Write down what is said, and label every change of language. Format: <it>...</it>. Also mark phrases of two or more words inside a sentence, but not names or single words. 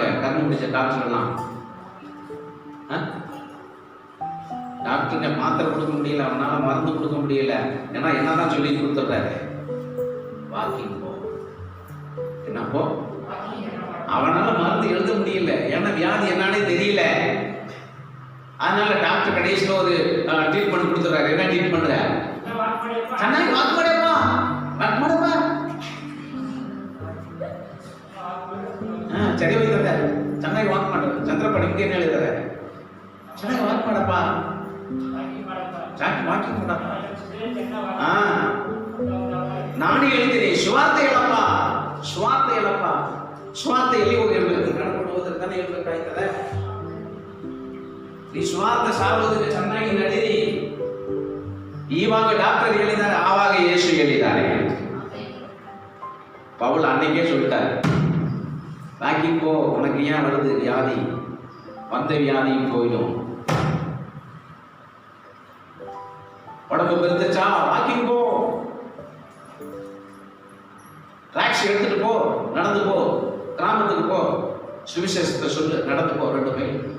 <ta>கண்ணு முடிச்ச டாக்டர்கள்லாம், டாக்டருங்க மாத்திரை கொடுக்க முடியல, அவனால மருந்து கொடுக்க முடியல. ஏன்னா என்னதான் சொல்லி கொடுத்துட்றாரு? வாக்கிங் போ. என்ன போ? அவனால மருந்து எழுத முடியல, ஏன்னா வியாதி என்னன்னே தெரியல. அதனால டாக்டர் கடைசியில் ஒரு ட்ரீட்மெண்ட் கொடுத்துறாரு. என்ன ட்ரீட்மெண்ட்?</ta> <kn>ಚೆನ್ನಾಗಿ ವಾಕ್ ಮಾಡಪ್ಪ, ವಾಕ್ ಮಾಡಪ್ಪ. ಸರಿ ಹೋಯ್ತದೆ.</kn> <ta>படம் இங்கே என்ன எழுதுற?</ta> <kn>ಚೆನ್ನಾಗಿ ವಾಕ್ ಮಾಡಪ್ಪ, ವಾಕಿಂಗ್ ಮಾಡಪ್ಪ. ನಾನು ಹೇಳ್ತೀನಿ ಸ್ವಾರ್ಥ ಹೇಳಪ್ಪ, ಸ್ವಾರ್ಥ ಹೇಳಪ್ಪ. ಸ್ವಾರ್ಥ ಎಲ್ಲಿ ಹೋಗಿ ಹೇಳ್ಬೇಕು? ನಡ್ಕೊಂಡು ಹೋದ್ರೆ ತಾನೇ ಹೇಳ್ಬೇಕಾಯ್ತದೆ. ಈ ಸ್ವಾರ್ಥ ಸಾರುವುದಕ್ಕೆ ಚೆನ್ನಾಗಿ ನಡೀರಿ. ಇವಾಗ ಡಾಕ್ಟರ್ ಹೇಳಿದ್ದಾರೆ, ಆವಾಗ ಯೇಸು ಹೇಳಿದ್ದಾರೆ.</kn> <ta>பவுல் அன்னைக்கே சொல்லிட்டார், வாக்கிங் போ, உனக்கு ஏன் வருது வியாதி, வந்த வியாதியும் போயிடும். உடம்பு பெருந்துச்சா, வாக்கிங் போ, டாக்ஸி எடுத்துட்டு போ, நடந்து போ, கிராமத்துக்கு போ, சுவிசேஷத்தை சொல்லு, நடந்து போ, 2 மைல்.</ta>